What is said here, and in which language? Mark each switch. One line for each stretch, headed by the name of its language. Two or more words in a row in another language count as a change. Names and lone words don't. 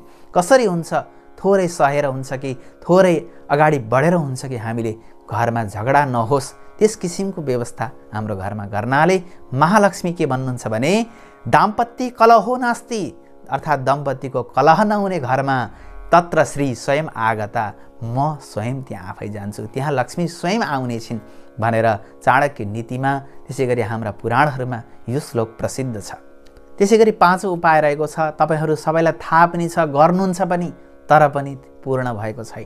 Nepali: कसरी हुन्छ, थोरै सहेर हुन्छ कि थोरै अगाडि बढेर हुन्छ कि हामीले घरमा झगडा नहोस् त्यस किसिमको व्यवस्था हाम्रो घरमा गर्नाले महालक्ष्मी के भन्नुहुन्छ भने,
Sanskrit: दाम्पत्य कलहो नास्ति,
Nepali: अर्थात् दम्पतिको कलह नहुने घरमा
Sanskrit: तत्र श्री स्वयं आगता,
Nepali: म स्वयं त्यहाँ आफै जान्छु, त्यहाँ लक्ष्मी स्वयं आउने छिन् भनेर चाणक्य नीतिमा, त्यसै गरी हाम्रा पुराणहरूमा यो श्लोक प्रसिद्ध छ। त्यसै गरी पाँचौँ उपाय रहेको छ, तपाईहरू सबैलाई थाहा पनि छ, गर्नुहुन्छ पनि, तर पनि पूर्ण भएको छैन।